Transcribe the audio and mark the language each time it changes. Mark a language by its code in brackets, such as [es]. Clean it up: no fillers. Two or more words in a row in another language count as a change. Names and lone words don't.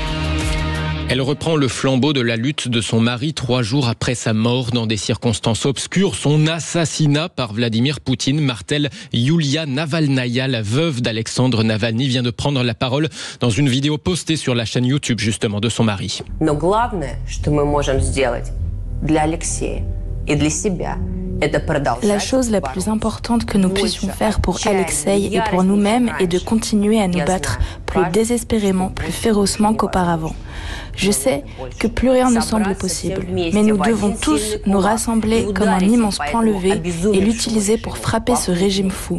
[fr] Elle reprend le flambeau de la lutte de son mari 3 jours après sa mort dans des circonstances obscures. Son assassinat par Vladimir Poutine martèle Yulia Navalnaya, la veuve d'Alexandre Navalny, vient de prendre la parole dans une vidéo postée sur la chaîne YouTube justement de son mari. [ru] Но главное, что мы можем сделать для Алексея и для себя. [fr] La chose la plus importante que nous puissions faire pour Alexeï et pour nous-mêmes est de continuer à nous battre plus désespérément, plus férocement qu'auparavant. Je sais que plus rien ne semble possible, mais nous devons tous nous rassembler comme un immense point levé et l'utiliser pour frapper ce régime fou.